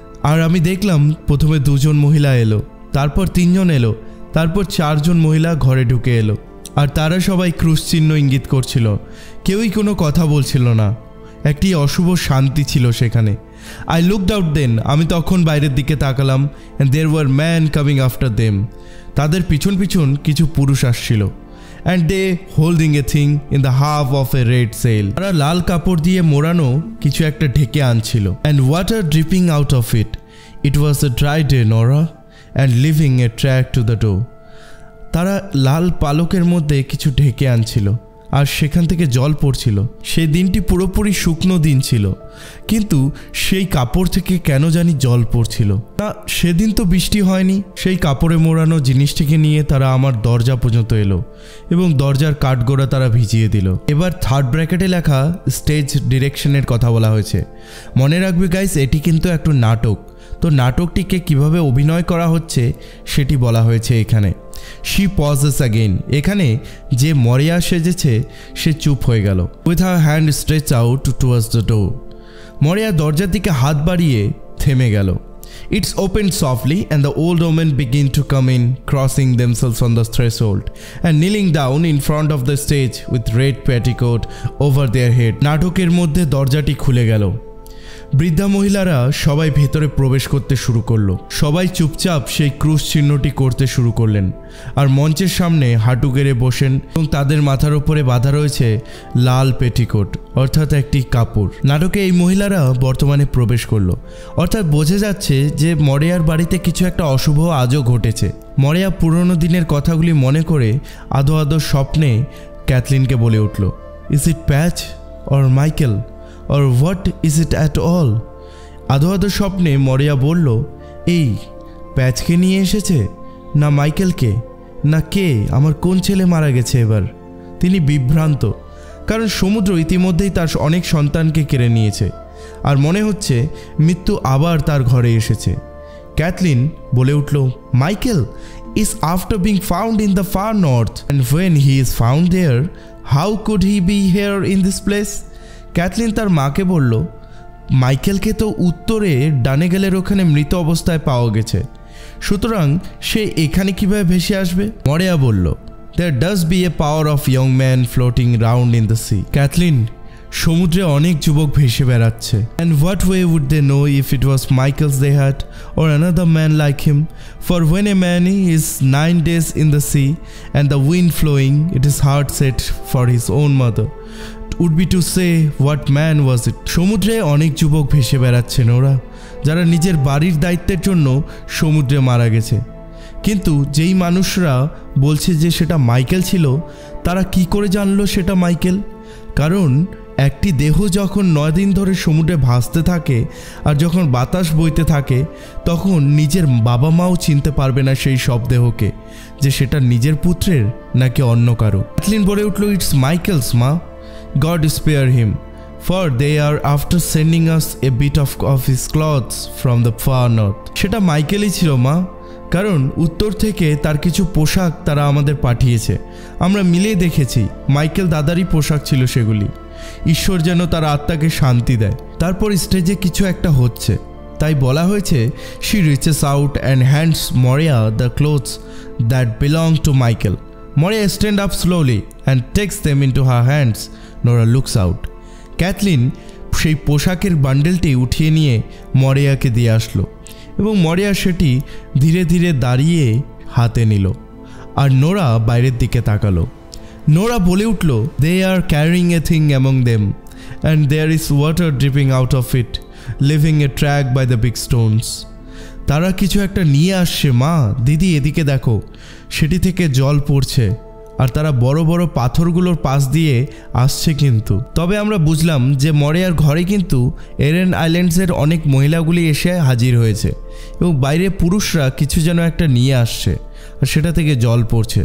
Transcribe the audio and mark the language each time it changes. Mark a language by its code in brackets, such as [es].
[bn] আর আমি দেখলাম প্রথমে 2 জন মহিলা এলো, তারপর 3 জন এলো, তারপর 4 জন মহিলা ঘরে ঢুকে এলো, আর তারা সবাই ক্রুশ চিহ্ন ইঙ্গিত করছিল, কেউই কোনো কথা বলছিল না। একটি অশুভ শান্তি ছিল সেখানে। [en] I looked out then, [bn] আমি তখন বাইরের দিকে তাকালাম, [en] and there were men coming after them. [bn] তাদের পিছন পিছন কিছু পুরুষ আসছিল, [en] and they holding a thing in the half of a red sail. [bn] তারা লাল কাপড় দিয়ে মোড়ানো কিছু একটা ঢেকে আনছিল, [en] and water dripping out of it. It was a dry day, Nora, and leaving a track to the door. [bn] তারা লাল পালকের মধ্যে কিছু ঢেকে আনছিল আর সেখান থেকে জল পড়ছিল। সেই দিনটি পুরোপুরি শুকনো দিন ছিল, কিন্তু সেই কাপড় থেকে কেন জানি জল পড়ছিল না। সেদিন তো বৃষ্টি হয়নি। সেই কাপড়ে মোড়ানো জিনিসটিকে নিয়ে তারা আমার দরজা পর্যন্ত এলো এবং দরজার কাঠগোড়া তারা ভিজিয়ে দিল। এবার থার্ড ব্র্যাকেটে লেখা স্টেজ ডিরেকশনের কথা বলা হয়েছে। মনে রাখবে গাইস, এটি কিন্তু একটা নাটক, তো নাটকটিকে কিভাবে অভিনয় করা হচ্ছে সেটি বলা হয়েছে এখানে। [en] She pauses again. [bn] এখানে যে মরিয়া সেজেছে সে চুপ হয়ে গেল। [en] With her hand stretched out towards the door. [bn] মরিয়া দরজার দিকে হাত বাড়িয়ে থেমে গেল। [en] It's opened softly and the old women begin to come in, crossing themselves on the threshold and kneeling down in front of the stage with red petticoat over their head. [bn] নাটকের মধ্যে দরজাটি খুলে গেল। বৃদ্ধা মহিলারা সবাই ভেতরে প্রবেশ করতে শুরু করলো। সবাই চুপচাপ সেই ক্রুশ চিহ্নটি করতে শুরু করলেন আর মঞ্চের সামনে হাঁটু গেড়ে বসেন এবং তাদের মাথার উপরে বাঁধা রয়েছে লাল পেটিকোট অর্থাৎ একটি কাপড়। নাটকে এই মহিলারা বর্তমানে প্রবেশ করলো, অর্থাৎ বোঝা যাচ্ছে যে মরিয়ার বাড়িতে কিছু একটা অশুভ আজও ঘটেছে। মরিয়া পুরনো দিনের কথাগুলি মনে করে আদো আদো স্বপ্নে ক্যাথলিনকে বলে উঠল, [en] Is it Patch or Michael or what is it at all? [bn] আদো আদো স্বপ্নে মরিয়া বলল, এই প্যাচকে নিয়ে এসেছে না মাইকেলকে, না কে, আমার কোন ছেলে মারা গেছে এবার? তিনি বিভ্রান্ত, কারণ সমুদ্র ইতিমধ্যেই তার অনেক সন্তানকে কেড়ে নিয়েছে আর মনে হচ্ছে মৃত্যু আবার তার ঘরে এসেছে। ক্যাথলিন বলে উঠল, [en] Michael is after being found in the far north, and when he is found there, how could he be here in this place? [bn] Kathleen তার মাকে বলল, মাইকেলকে তো উত্তরে ডানেগেলের ওখানে মৃত অবস্থায় পাওয়া গেছে, সুতরাং সে এখানে কিভাবে ভেসে আসবে? মরিয়া বলল, [en] there does be a power of young men floating round in the sea. [bn] Kathleen, সমুদ্রে অনেক যুবক ভেসে বেড়াচ্ছে। [en] And what way would they know if it was Michael's they had or another man like him? For when a man is 9 days in the sea and the wind flowing, it is hard set for his own mother would be to say what man was it. [bn] সমুদ্রে অনেক যুবক ভেসে বেড়াচ্ছে Nora, যারা নিজের বাড়ির দায়িত্বের জন্য সমুদ্রে মারা গেছে। কিন্তু যেই মানুষরা বলছে যে সেটা মাইকেল ছিল, তারা কি করে জানলো সেটা মাইকেল? কারণ একটি দেহ যখন 9 দিন ধরে সমুদ্রে ভাসতে থাকে আর যখন বাতাস বইতে থাকে, তখন নিজের বাবা মাও চিনতে পারবে না সেই সব দেহকে, যে সেটা নিজের পুত্রের নাকি অন্য কারো। ক্যাথলিন বলে উঠল, [en] It's Michael's মা, God spare him, for they are after sending us a bit of his clothes from the far north. [bn] সেটা মাইকেলই ছিল মা, কারণ উত্তর থেকে তার কিছু পোশাক তারা আমাদের পাঠিয়েছে। আমরা মিলে দেখেছি মাইকেল দাদারই পোশাক ছিল সেগুলি। ঈশ্বর যেন তার আত্মাকে শান্তি দেয়। তারপর স্টেজে কিছু একটা হচ্ছে, তাই বলা হয়েছে, [en] she reaches out and hands Moria the clothes that belong to Michael. Moria stands up slowly and takes them into her hands. Nora looks out. [bn] Kathleen সেই পোশাকের বান্ডেলটি উঠিয়ে নিয়ে মরিয়াকে দিয়ে আসলো এবং মরিয়া সেটি ধীরে ধীরে দাঁড়িয়ে হাতে নিল আর নোরা বাইরের দিকে তাকালো। নোরা বলে উঠল, [en] they are carrying a thing among them and there is water dripping out of it, leaving a track by the big stones. [bn] তারা কিছু একটা নিয়ে আসছে মা, দিদি এদিকে দেখো, সেটি থেকে জল পড়ছে আর তারা বড় বড় পাথরগুলোর পাশ দিয়ে আসছে। কিন্তু তবে আমরা বুঝলাম যে মরিয়ার ঘরে কিন্তু এরেন আইল্যান্ডসের অনেক মহিলাগুলি এসে হাজির হয়েছে এবং বাইরে পুরুষরা কিছু যেন একটা নিয়ে আসছে আর সেটা থেকে জল পড়ছে।